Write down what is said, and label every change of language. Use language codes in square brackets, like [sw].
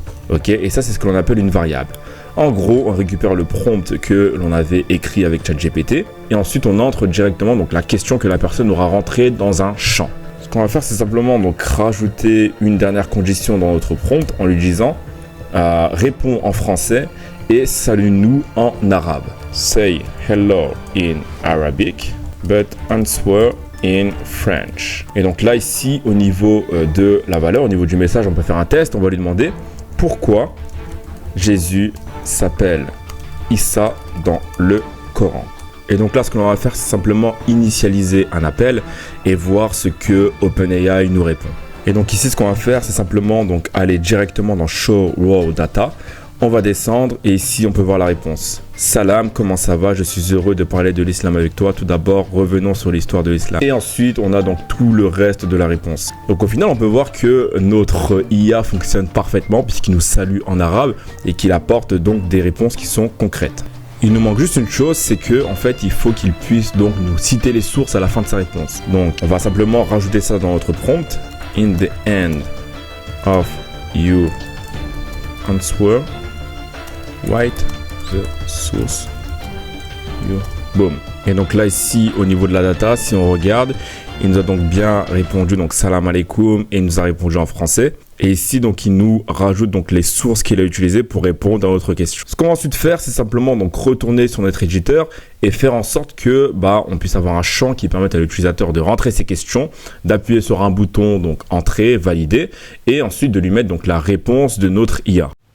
[fr] Ok, et ça, c'est ce que l'on appelle une variable. En gros, on récupère le prompt que l'on avait écrit avec ChatGPT et ensuite on entre directement donc la question que la personne aura rentrée dans un champ. Ce qu'on va faire, c'est simplement donc rajouter une dernière condition dans notre prompt en lui disant réponds en français et salue-nous en arabe. [en] Say hello in Arabic, but answer in French. [fr] Et donc là, ici, au niveau de la valeur, au niveau du message, on peut faire un test. On va lui demander pourquoi Jésus s'appelle Issa dans le Coran. Et donc là, ce que l'on va faire, c'est simplement initialiser un appel et voir ce que OpenAI nous répond. Et donc ici, ce qu'on va faire, c'est simplement donc aller directement dans Show Raw Data. On va descendre et ici, on peut voir la réponse. Salam, comment ça va? Je suis heureux de parler de l'islam avec toi. Tout d'abord, revenons sur l'histoire de l'islam. Et ensuite, on a donc tout le reste de la réponse. Donc au final, on peut voir que notre IA fonctionne parfaitement puisqu'il nous salue en arabe et qu'il apporte donc des réponses qui sont concrètes. Il nous manque juste une chose, c'est que en fait, il faut qu'il puisse donc nous citer les sources à la fin de sa réponse. Donc, on va simplement rajouter ça dans notre prompt. [en] In the end of your answer, write the source. Boom. [fr] Et donc là ici au niveau de la data, si on regarde, il nous a donc bien répondu donc [ar] salam alaikum [fr] et il nous a répondu en français. Et ici donc il nous rajoute donc les sources qu'il a utilisées pour répondre à notre question. Ce qu'on va ensuite faire, c'est simplement donc retourner sur notre éditeur et faire en sorte que on puisse avoir un champ qui permette à l'utilisateur de rentrer ses questions, d'appuyer sur un bouton donc entrée, valider et ensuite de lui mettre donc la réponse de notre IA.